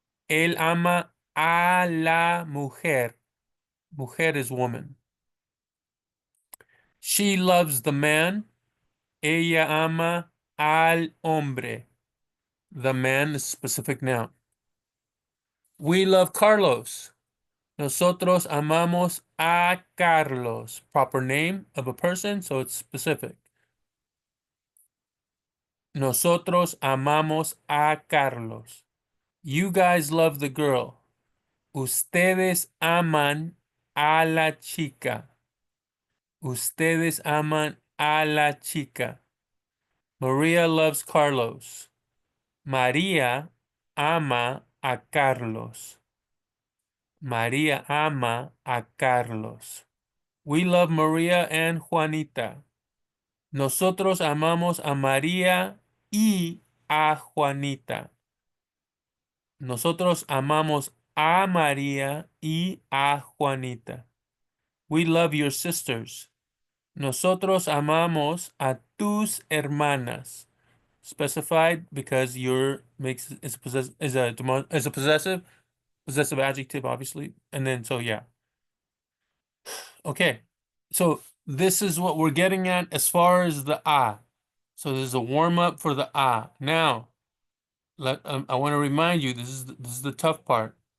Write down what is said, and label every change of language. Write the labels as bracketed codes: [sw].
[es] Él ama a la mujer. [en] Mujer is woman. She loves the man. [es] Ella ama al hombre. [en] The man is specific noun. We love Carlos. [es] Nosotros amamos a Carlos. [en] Proper name of a person, so it's specific. [es] Nosotros amamos a Carlos. [en] You guys love the girl. [es] Ustedes aman a la chica. Ustedes aman a la chica. [en] Maria loves Carlos. [es] María ama a Carlos. María ama a Carlos. [en] We love Maria and Juanita. [es] Nosotros amamos a María y a Juanita. Nosotros amamos a María y a Juanita. [en] We love your sisters. [es] Nosotros amamos a tus hermanas. [en] Specified because your makes is a possessive adjective, obviously. And then so yeah. Okay. So this is what we're getting at as far as the a. So this is a warm up for the a. Now, I want to remind you this is the tough part.